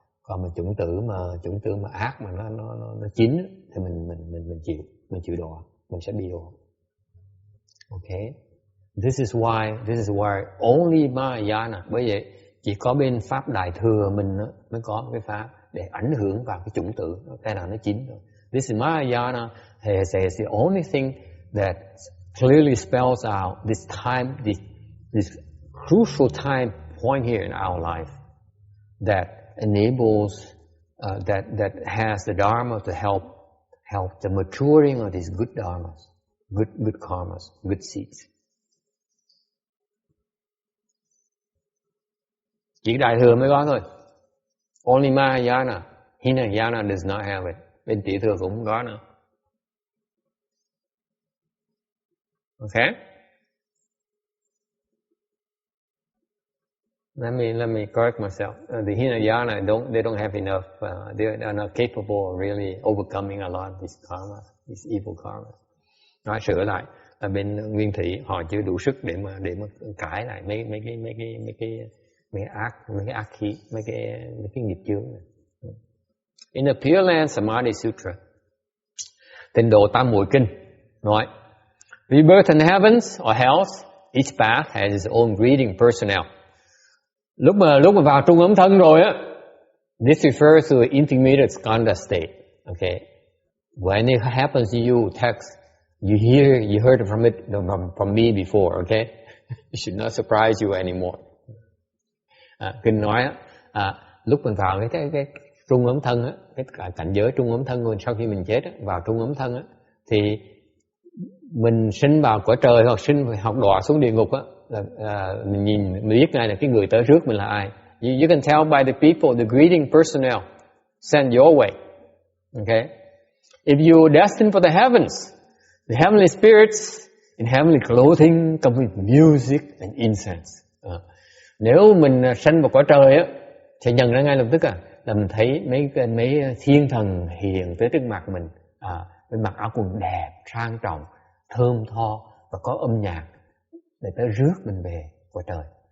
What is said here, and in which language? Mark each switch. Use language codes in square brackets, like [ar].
[vi] Còn mà chủng tử mà ác mà nó chín á, thì mình chịu đọa, mình sẽ bị đọa. [en] Okay. This is why only Mahayana. [vi] Bởi vậy chỉ có bên pháp Đại thừa mình mới có cái pháp để ảnh hưởng vào cái chủng tử cái nào nó chín rồi. [en] This is Mahayana is the only thing that clearly spells out this time, this crucial time point here in our life that enables that has the dharma to help the maturing of these good dharmas, good karmas, good seeds. [vi] Chỉ Đại thừa mới có thôi. [en] Only Mahayana. Hinayana does not have it. [vi] Bên Tiểu thừa cũng không có nữa. [en] Okay? Let me correct myself. The Hinayana they don't have enough. They're not capable of really overcoming a lot of these karmas, these evil karmas. [vi] Nói sửa lại là bên Nguyên Thủy họ chưa đủ sức để mà cải lại mấy cái ác khí, mấy cái nghiệp chướng này. [en] In the Pure Land Samadhi Sutra, [vi] Tịnh độ Tam Muội Kinh nói, [en] rebirth in heavens or hells, each path has its own greeting personnel. [vi] Lúc mà vào trung ấm thân rồi á, [en] this refers to the intermediate skandha state. Okay, when it happens to you, you heard from me before. Okay, it should not surprise you anymore. [vi] Kinh nói lúc mình vào cái trung ấm thân á, cái cảnh giới trung ấm thân sau khi mình chết á, vào trung ấm thân á, thì mình sinh vào cõi trời hoặc đọa xuống địa ngục á, mình biết ngay là cái người tới trước mình là ai. [en] You can tell by the people, the greeting personnel sent your way. Okay, if you are destined for the heavens, the heavenly spirits in heavenly clothing come with music and incense. [vi] Nếu mình sanh vào cõi trời á, sẽ nhận ra ngay lập tức là mình thấy mấy thiên thần hiền tới trước mặt mình, mình mặc áo quần đẹp, sang trọng, thơm tho và có âm nhạc để tới rước mình về cõi trời.